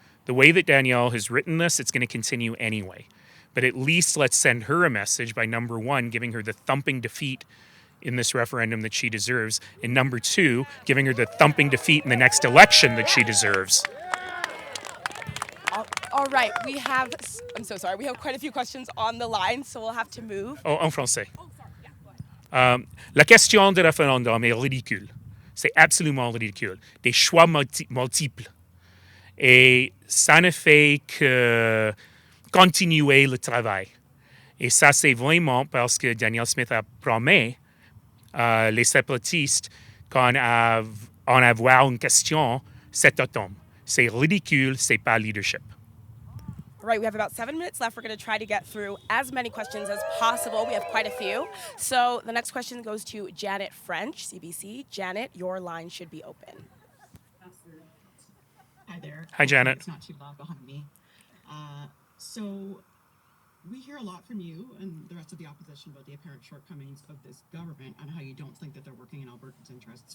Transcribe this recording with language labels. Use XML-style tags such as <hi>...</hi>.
<en>The way that Danielle has written this, it's going to continue anyway. But at least let's send her a message by, number 1, giving her the thumping defeat in this referendum that she deserves, and number 2, giving her the thumping defeat in the next election that she deserves. All right, I'm so sorry, we have quite a few questions on the line, so we'll have to move.</en> <fr>Oh, en français. La question de référendum est ridicule. C'est absolument ridicule. Des choix multiples. Et ça ne fait que continuer le travail. Et ça, c'est vraiment parce que Danielle Smith a promis les séparatistes qu'en avoir une question cet automne. C'est ridicule, c'est pas leadership.</fr> <en>All right, we have about 7 minutes left. We're going to try to get through as many questions as possible. We have quite a few. So the next question goes to Janet French, CBC. Janet, your line should be open. Hi there. Hi, Janet. It's not too loud behind me. So we hear a lot from you and the rest of the opposition about the apparent shortcomings of this government and how you don't think that they're working in Albertans' interests.</en>